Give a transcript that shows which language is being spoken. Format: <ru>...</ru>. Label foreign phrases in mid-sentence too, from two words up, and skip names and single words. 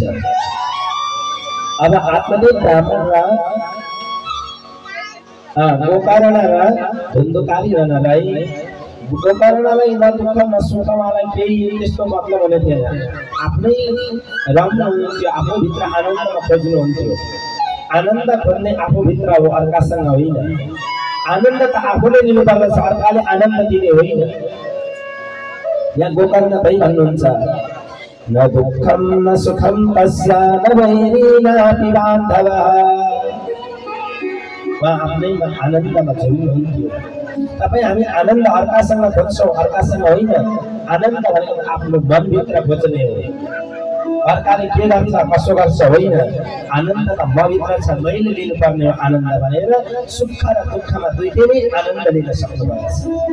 <ne>अब आत्मदेव ब्राह्मण र गोकर्ण र धुन्धुकारी रहनलाई, गोकर्णलाई न दुःख न सुख उहाँलाई केही त्यस्तो मतलब हुने थिएन। आफ्नै रम्न हुन्थ्यो, आफूभित्र आनन्दमा खोज्नुहुन्थ्यो। आनन्द खोज्ने आफूभित्र हो, अर्कासँग होइन। आनन्द त आफूले लिनुपर्दछ, अर्काले आनन्द दिने होइन। यहाँ गोकर्ण भई भन्नुहुन्छ,</ne> <sa>न दुःखम न सुखम तस्य न वैरी नापि बान्धवः।</sa> <ne>उहाँ आफ्नैमा आनन्दमा झुल्नुहुन्थ्यो। तपाईँ हामी आनन्द अर्कासँग खोज्छौँ, अर्कासँग होइन। आनन्द भनेको आफ्नो मनभित्र खोज्ने हो, अर्काले के गर्छ कसो गर्छ होइन। आनन्द त मभित्र छ, मैले लिनुपर्ने हो आनन्द भनेर सुख र दुःखमा दुईटै नै आनन्द लिन सक्नुभएको छ।</ne>